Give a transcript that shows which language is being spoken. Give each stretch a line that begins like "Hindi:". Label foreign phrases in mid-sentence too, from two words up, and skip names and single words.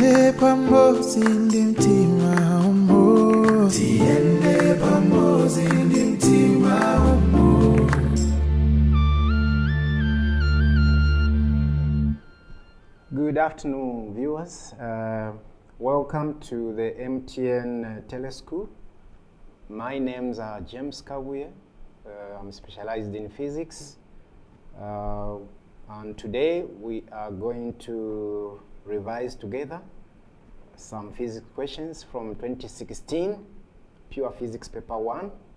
Nyanja: Tiende pamoja ndi mtima ummo. Tiende pamoja ndi mtima ummo.
English: Good afternoon, viewers. Welcome to the MTN Teleschool. My name's James Kabuye. I'm specialized in physics. And today we are going to revise together some physics questions from 2016, Pure Physics Paper 1.